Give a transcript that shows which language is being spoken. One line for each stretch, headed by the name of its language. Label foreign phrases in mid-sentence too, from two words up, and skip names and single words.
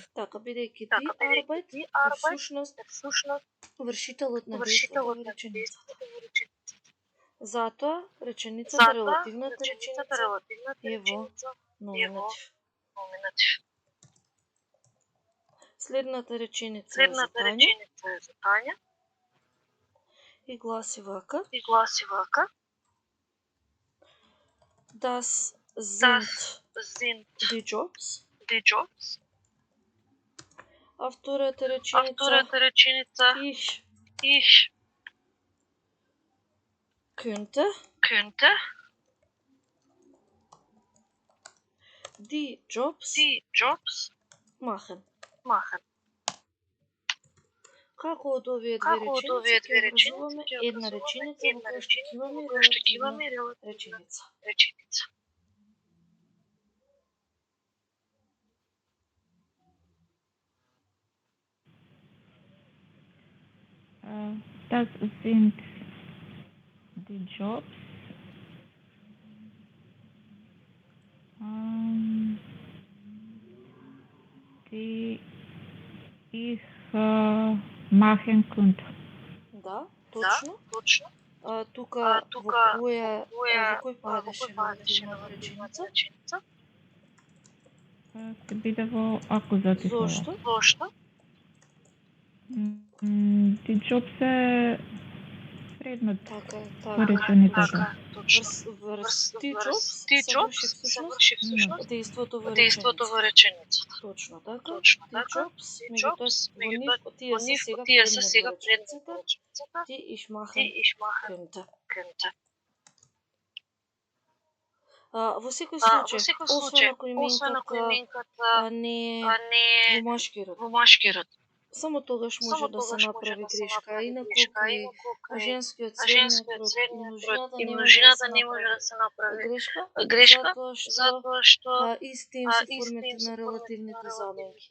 Macedonian: Така, бидејќи
German: die Arbeit
Macedonian: е всушност вршителот на действото во реченицата. Затоа реченицата, релативната реченица е во номинатив. Следната реченица е за Тања и гласи вака.
German: Das sind die Jobs.
Macedonian: А втората реченица
German: ich könnte die Jobs machen.
Macedonian: Како од овие две реченици ќе образуваме една реченица во која што ќе имаме релативна реченица.
German: Das sind die Jobs. Die ich machen könnte.
Macedonian: Да, точно. Тука во кој падеше релативната реченица? Ќе биде во акузатив. Зошто?
German: Die Jobs
Macedonian: е предмет. Така.
German: Die Jobs
Macedonian: се врши всушност дејството во реченицата. Точно така.
German: Die Jobs,
Macedonian: меѓутоа тие се сега предмет во реченицата.
German: Ти ich machen könnte.
Macedonian: Во секој случај, освен ако именката не е во машки род, само тогаш може да се направи грешка, а инаку при женскиот средниот род и множината не може да се направи грешка, затоа што исти им се формите на релативните заменки.